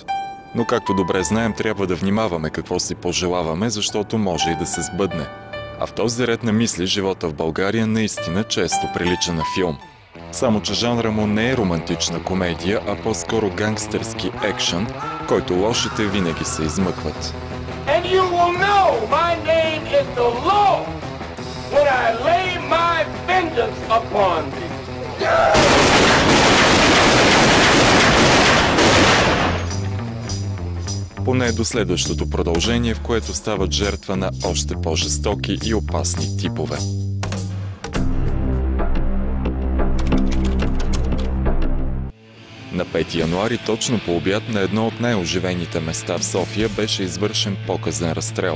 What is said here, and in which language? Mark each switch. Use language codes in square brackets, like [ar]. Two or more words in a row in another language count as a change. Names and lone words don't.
[bg] Но както добре знаем, трябва да внимаваме какво си пожелаваме, защото може и да се сбъдне. А в този ред на мисли, живота в България наистина често прилича на филм. Само че жанра му не е романтична комедия, а по-скоро гангстърски екшън, който лошите винаги се измъкват. [en] And you will know my name is the Lord when I lay my vengeance upon thee. [bg] Поне до следващото продължение, в което стават жертва на още по-жестоки и опасни типове. На 5 януари, точно по обяд, на едно от най-оживените места в София беше извършен показен разстрел.